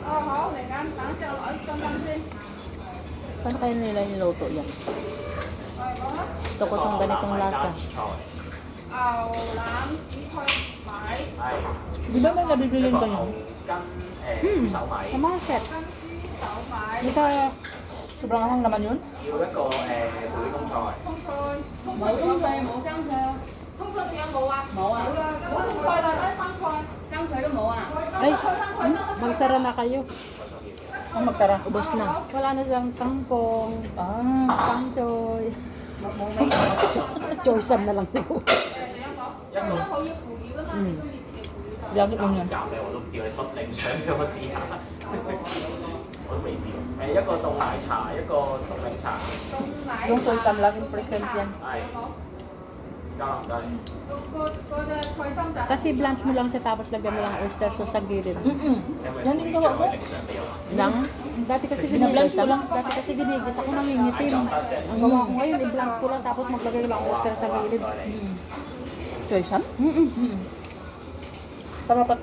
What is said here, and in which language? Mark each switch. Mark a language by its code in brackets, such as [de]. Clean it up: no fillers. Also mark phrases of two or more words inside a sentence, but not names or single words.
[tl] Paano kaya nila niluto yan? Gusto ko itong ganitong lasa. Di ba may nabibilin kayo? Sa market. Sa Sobrang anghang naman yun. [yue] 要一個梅通菜。冇中菜，冇生菜。通菜仲有冇啊？冇啊。冇菜啦，得生菜，生菜都冇啊。 [tl] Ay, magsara na kayo. Ang magsara. Ubos na. Wala na silang kangkong, Ah. pangchoy. Choice na lang po. Lagi mo yan. [yue] 夾嘅我都唔知佢分定想俾我試下，我都未試過。一個凍奶茶，一個凍檸茶， [tl] Yung soy tam, laging present yan. [yue] 係加藍雞。 [tl] Kasi blanch mo lang siya tapos lagyan mo lang [en] oyster sauce [tl] sa gilid. Yan din gawa ko. Lang? Dati kasi Binablanch ginigis ko lang. Dati kasi ginigis ako nangingitim. Ang gawa ko ngayon, i-blanch ko lang tapos maglagay lang oyster sa gilid. Choy sam? Tama pati.